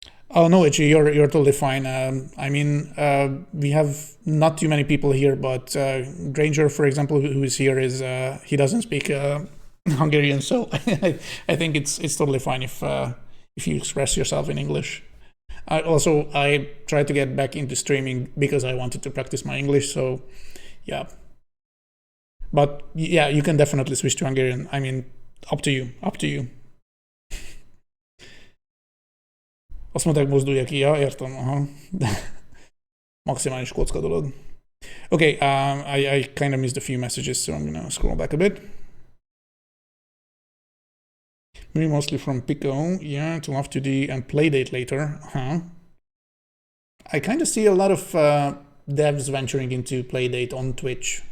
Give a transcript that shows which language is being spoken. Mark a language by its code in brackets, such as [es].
[en] Oh no, Ichi, you're totally fine. I mean, we have not too many people here, but Granger, for example, who is here, is he doesn't speak Hungarian, so I think it's totally fine if you express yourself in English. I tried to get back into streaming because I wanted to practice my English, so yeah. But yeah, you can definitely switch to Hungarian. I mean, up to you, up to you. [hu] Azt mondták, mozdulja ki, ja, értem, aha. Maximális kocka dolog. [en] Okay, I kind of missed a few messages, so I'm gonna scroll back a bit. Maybe mostly from Pico, yeah, to Love 2D and Playdate later, huh? I kind of see a lot of devs venturing into Playdate on Twitch.